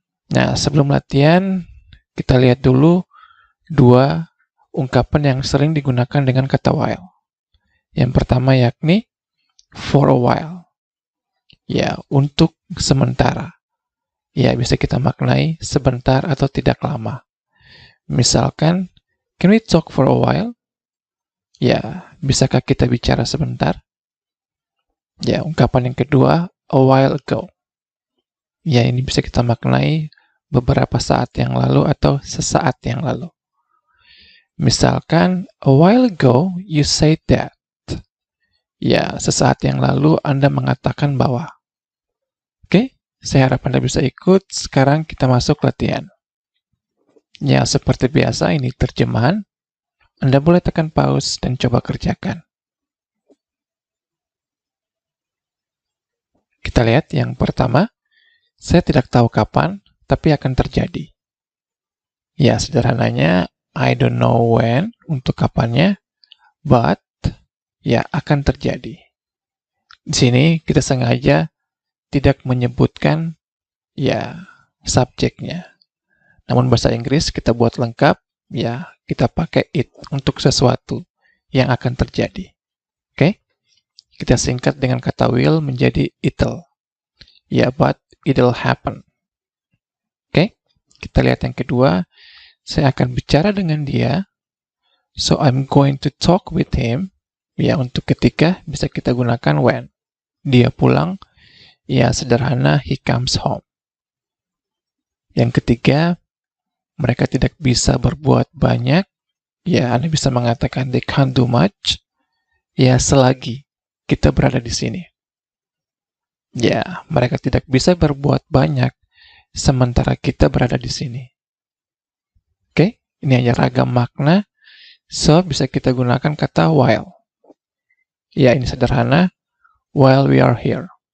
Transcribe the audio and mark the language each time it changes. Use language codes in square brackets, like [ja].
[id] Nah, sebelum latihan, kita lihat dulu dua ungkapan yang sering digunakan dengan kata while. Yang pertama yakni [en] for a while. [id] Untuk sementara. Bisa kita maknai sebentar atau tidak lama. [en] Misalkan, can we talk for a while? [id] Bisakah kita bicara sebentar? Ungkapan yang kedua, [en] a while ago. [id] Ini bisa kita maknai beberapa saat yang lalu atau sesaat yang lalu. [en] Misalkan, a while ago you said that. [id] Sesaat yang lalu Anda mengatakan bahwa. Oke, saya harap Anda bisa ikut. Sekarang kita masuk latihan. Seperti biasa ini terjemahan. Anda boleh tekan pause dan coba kerjakan. Kita lihat yang pertama. Saya tidak tahu kapan, tapi akan terjadi. Sederhananya, [en] I don't know when, [id] untuk kapannya, but, akan terjadi. Di sini kita sengaja tidak menyebutkan, subjeknya. Namun bahasa Inggris kita buat lengkap, kita pakai it untuk sesuatu yang akan terjadi. Oke? Kita singkat dengan kata will menjadi it'll. [en] But it'll happen. [id] Oke? Kita lihat yang kedua. Saya akan bicara dengan dia. [en] So I'm going to talk with him. [id] Untuk ketika bisa kita gunakan when. Dia pulang. [en] Sederhana, he comes home. [id] Yang ketiga, mereka tidak bisa berbuat banyak. Anda bisa mengatakan [en] they can't do much. [id] Selagi kita berada di sini. Mereka tidak bisa berbuat banyak sementara kita berada di sini. Oke, ini hanya ragam makna. So, bisa kita gunakan kata while. Ini sederhana. [en] While we are here.